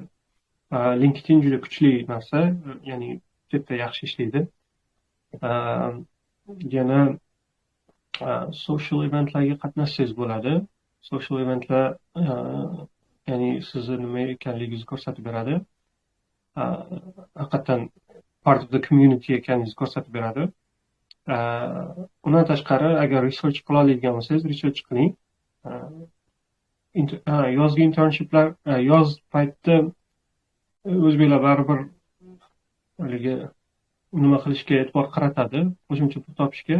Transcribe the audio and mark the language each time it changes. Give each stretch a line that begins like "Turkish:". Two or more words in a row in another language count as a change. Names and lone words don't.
Uzbek: LinkedIn juda kuchli narsa, ya'ni juda yaxshi ishlaydi. Yana
English: social eventlarga
Uzbek: qatnashsangiz bo'ladi.
English: Social eventlar
Uzbek: ya'ni sizni nima ekanligingizni ko'rsatib beradi. Haqiqatan
English: part of the community
Uzbek: ekanligingizni ko'rsatib beradi. Undan tashqari, agar research qila oladigan bo'lsangiz, research qiling. Yozgi internshiplar, yoz paytida o'zbeklar baribir nima qilishga e'tibor qaratadi, qo'shimcha pul topishga.